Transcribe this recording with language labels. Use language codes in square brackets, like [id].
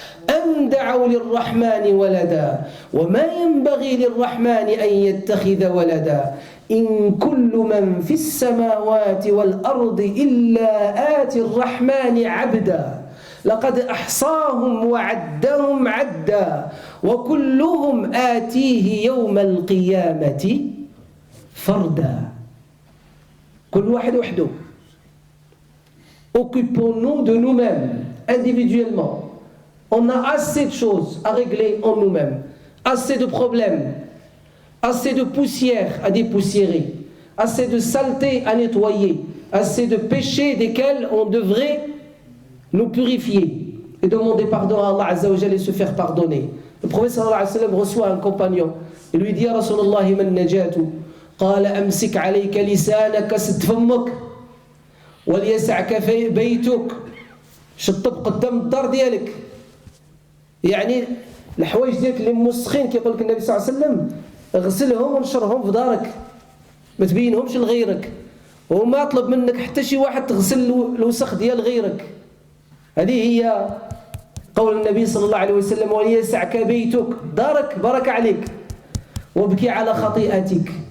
[ar] أن دعوا للرحمن ولدا وما ينبغي للرحمن أن يتخذ ولدا إن كل من في السماوات والأرض إلا آتي الرحمن عبدا لقد أحصاهم وعدهم عدا وكلهم آتيه يوم القيامة فردا. كل واحد وحده. [fr] Occupons-nous de nous-mêmes individuellement. On a assez de choses à régler en nous-mêmes, assez de problèmes, assez de poussière à dépoussiérer, assez de saleté à nettoyer, assez de péchés desquels on devrait nous purifier et demander pardon à Allah Azza wa Jalla et se faire pardonner. Le prophète sallallahu alayhi wa sallam reçoit un compagnon et lui dit: [ar] Ya Rasulallah, man najatu? Qala amsik alayka lisanaka sadd fammak wal yas'aka baytuk شطب قدام الدار ديالك. يعني الحوايج ديالك اللي موسخين كيقول لك النبي صلى الله عليه وسلم اغسلهم ونشرهم في دارك ما تبينهمش لغيرك وما طلب منك حتى شي واحد تغسل الوسخ ديال غيرك. هذه هي قول النبي صلى الله عليه وسلم: وليسعك بيتك، دارك بركة عليك، وابكي على خطيئتك.